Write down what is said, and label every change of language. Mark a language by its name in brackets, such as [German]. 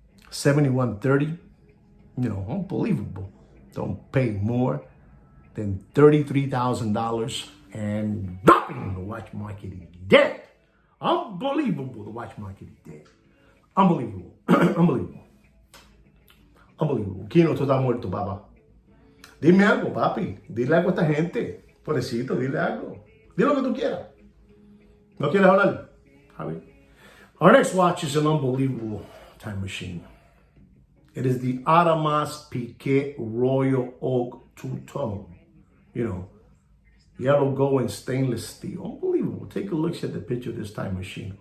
[English] 7130. You know, unbelievable. Don't pay more than $33,000 and dropping. The watch market is dead. Unbelievable. The watch market is dead. Unbelievable. Unbelievable. Unbelievable. [Spanish] Kino, tú estás muerto, papá. Dime algo, papi. Dile algo a esta gente. Pobrecito, dile algo. Di lo que tú quieras. ¿No quieres hablar? [English] Our next watch is an unbelievable time machine. It is the Audemars Piguet Royal Oak two-tone. You know, yellow gold and stainless steel. Unbelievable. Take a look at the picture of this time machine.